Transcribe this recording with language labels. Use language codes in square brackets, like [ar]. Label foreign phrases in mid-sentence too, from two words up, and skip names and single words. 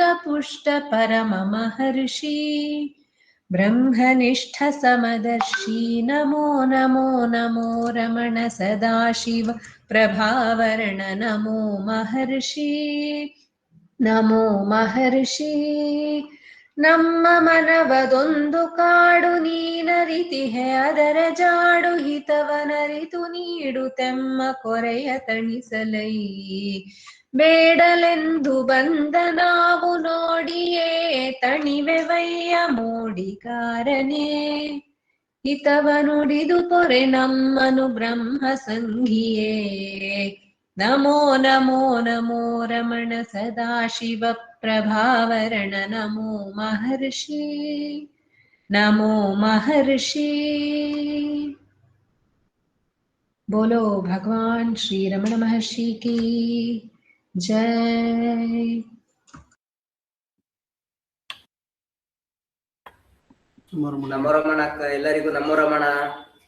[sa] पुष्ट परम महर्षि ब्रह्मनिष्ठ समदर्शी नमो नमो नमो रमण सदाशिव प्रभावरण नमो महर्षि नमो महर्षि [kn] ನಮ್ಮ ಮನವದೊಂದು ಕಾಡು ನೀನರಿತಿಹೆ ಅದರ ಜಾಡು ಹಿತವನರಿತು ನೀಡುತ್ತೆಮ್ಮ ಕೊರೆಯ ತಣಿಸಲೈ ಬೇಡಲೆಂದು ಬಂದ ನಾವು ನೋಡಿಯೇ ತಣಿವೆವಯ್ಯ ಮೋಡಿಕಾರನೇ ಹಿತವ ನುಡಿದು ಪೊರೆ ನಮ್ಮನು ಬ್ರಹ್ಮ ಸಂಘಿಯೇ [sa] ನಮೋ ನಮೋ ನಮೋ ರಮಣ ಸದಾಶಿವ प्रभावरण नमो महर्षि नमो महर्षि। [hi] बोलो भगवान श्री रमण महर्षि की जय। [sa] ನಮೋ ರಮಣ ಎಲ್ಲರಿಗೂ ನಮೋ ರಮಣ.